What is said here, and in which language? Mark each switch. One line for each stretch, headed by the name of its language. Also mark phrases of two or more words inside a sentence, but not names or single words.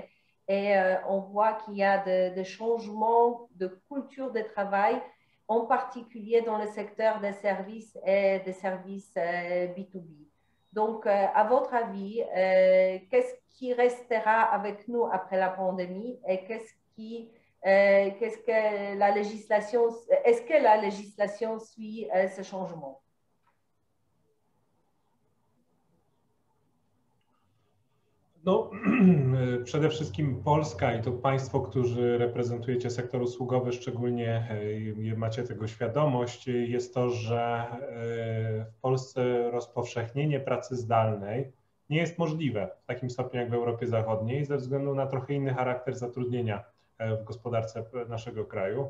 French: Et on voit qu'il y a des changements de culture de travail, en particulier dans le secteur des services et des services B2B. Donc, à votre avis, qu'est-ce qui restera avec nous après la pandémie et qu'est-ce qui Qu'est-ce que la législation, est-ce que la législation suit ce changement?
Polish: No, przede wszystkim Polska i to Państwo, którzy reprezentujecie sektor usługowy, szczególnie macie tego świadomość, jest to, że w Polsce rozpowszechnienie pracy zdalnej nie jest możliwe w takim stopniu jak w Europie Zachodniej ze względu na trochę inny charakter zatrudnienia w gospodarce naszego kraju.